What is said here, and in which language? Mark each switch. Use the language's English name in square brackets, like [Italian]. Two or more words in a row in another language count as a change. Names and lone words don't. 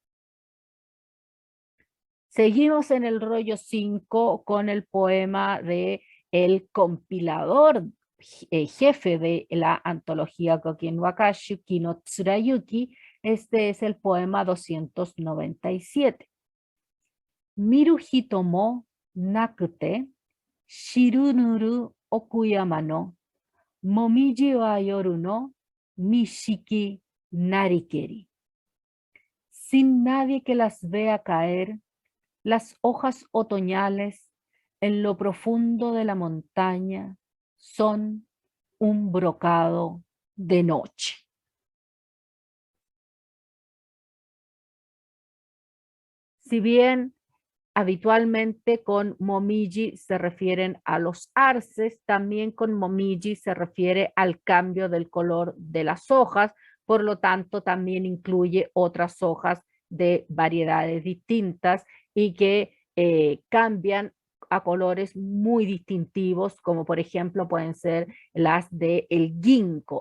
[Spanish] Seguimos en el rollo 5 con el poema de el compilador jefe de la antología Gokin Wakashi, Kino Tsurayuki. Este es el poema 297. [Japanese] 見る人もなくて散りぬる奥山の紅葉は夜の錦なりけり. [Spanish] Sin nadie que las vea caer, las hojas otoñales en lo profundo de la montaña son un brocado de noche. Si bien habitualmente con momiji se refieren a los arces, también con momiji se refiere al cambio del color de las hojas, por lo tanto también incluye otras hojas de variedades distintas y que cambian a colores muy distintivos, como por ejemplo pueden ser las de el ginkgo.